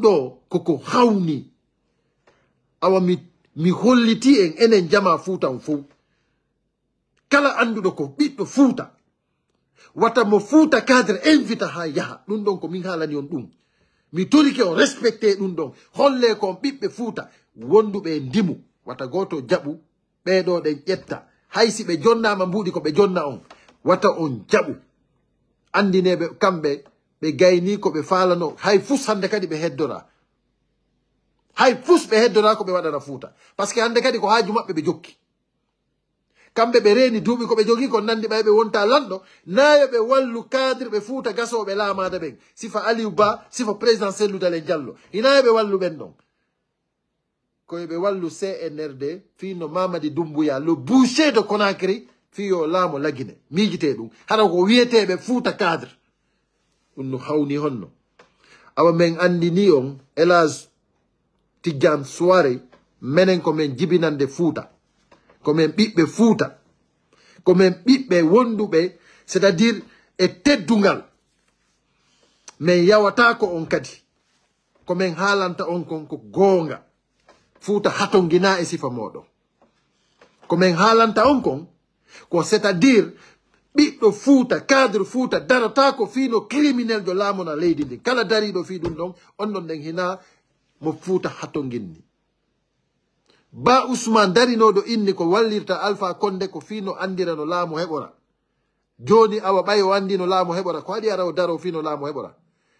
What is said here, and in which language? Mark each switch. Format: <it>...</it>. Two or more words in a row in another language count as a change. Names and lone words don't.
<ff>ɗo koko hawni awa mi holliti en enen jama Fouta on fof kala anduɗo ko ɓiɗɗo Fouta wata mo Fouta cadre invita ha yaha ɗum ɗon ko min haalani on ɗum mi torike on respecté ɗum ɗon holle ko on ɓiɓɓe Fouta wonduɓe ndimu wata goto jaɓu ɓeɗo ɗen ƴetta haysi ɓe jonnama mbuɗi ko ɓe jonna on wata on jaɓu andineɓe kamɓe ɓe gayni ko ɓe falano hay fus hande kadi ɓe heddora hay fus ɓe heddora ko ɓe waɗana Fouta</ff> <fr>par ce que</fr> <ff>hande kadi ko haaju maɓɓe ɓe jokki kamɓe ɓe reeni duuɓi ko ɓe jogi ko nandi ɓay ɓe wonta lanɗo nayo ɓe wallu cadre ɓe Fouta gasoɓe laamade ɓen sifa Aliou Ba sifa président Cellou Dalein Diallo inayo ɓe wallu ɓen ɗon koye ɓe wallu CNRD fino Mamadi Doumbouya</ff> <fr>le boucher de Conakry</fr> <ff>fiyo laamo lagine miijite ɗum hara ko wiyeteɓe Fouta cadre ɗum no hawni honno awa men andini on El Hadj Tidiane Souare menen ko men jibinande Fouta ko men ɓiɓɓe Fouta ko men ɓiɓɓe wonduɓe</ff> <fr>c'est à dire</fr> <ff>e teddungal men yawata ko on kadi ko men haalanta on kon ko goonga Fouta hatongina e sifa moɗon ko men haalanta on kon ko</ff> <fr>c'est à dire</fr> <ff>ɓiɗɗo Fouta cadre Fouta darata ko fino criminel jo laamona leydi ndin kala dariɗo fi ɗum ɗon on ɗon ɗen hina mo Fouta hatonginni Ba Ousmane darinoɗo inni ko wallirta Alpha Condé ko fino andira no laamu heɓora joni awa ɓayo andi no laamu heɓora ko waɗi araw daro fino laamu heɓora</ff>